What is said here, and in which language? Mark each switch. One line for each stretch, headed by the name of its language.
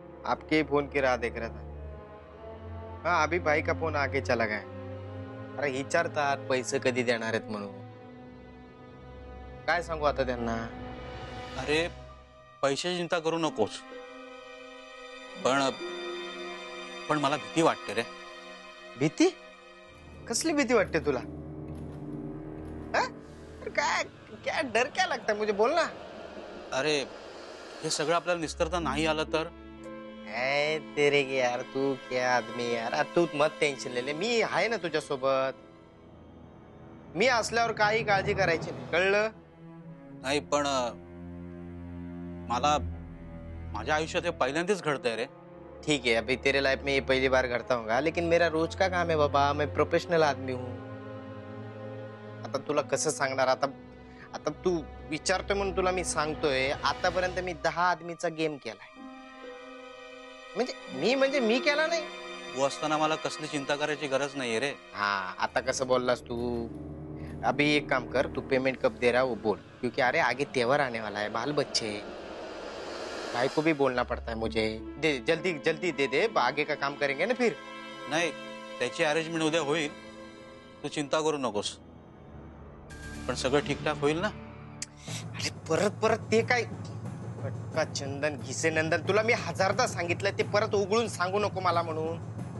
Hindi: आपके फोन की राह देख रहा था. हाँ अभी भाई का फोन आगे चला गया.
Marathi: अरे विचारतात पैसे कधी देणार आहेत म्हणून. काय सांगू आता त्यांना. अरे पैशाची चिंता करू नकोस. पण पण मला भीती वाटते रे. भीती? कसली भीती वाटते तुला? हाँ?
Hindi: काय क्या डर क्या लगता है मुझे बोलना.
Marathi: अरे हे सगळं आपल्याला निस्तरता नाही आलं तर.
Hindi: ऐ तेरे की यार तू क्या आदमी यार. तू मत टेन्शन ले.
Marathi: मी आहे ना तुझ्या सोबत. मी असल्यावर काही काळजी करायची नाही कळलं. नाही पण मला माझ्या आयुष्यात हे पहिल्यांदाच घडतंय रे.
Hindi: ठीक है अभी तेरे लाइफ में ये पहली बार घडता होगा लेकिन मेरा रोज का काम है बाबा. मैं प्रोफेशनल आदमी हूँ.
Marathi: आता तुला कसं सांगणार. आता आता तू विचारतोय म्हणून तुला मी सांगतोय. आतापर्यंत मी 10 आदमीचा गेम केलाय. म्हणजे मी केला नाही. तू असताना मला कसली चिंता करायची गरज नाहीये रे.
Hindi: हाँ आता कैसे बोल रहा तू. अभी एक काम कर तू पेमेंट कब दे रहा वो बोल. क्योंकि अरे आगे त्योहार आने वाला है. बाल बच्चे भाई को भी बोलना पड़ता है मुझे. दे जल्दी जल्दी दे दे. आगे का काम करेंगे ना फिर.
Marathi: नाही त्याची अरेंजमेंट उद्या होईल. तू चिंता करू नकोस. पण सगळं ठीकठाक होईल ना. अरे परत परत ते काय पटका चंदन घिसे नंदन. तुला मी 1000दा सांगितलं ते परत उघडून सांगू नको मला म्हणून.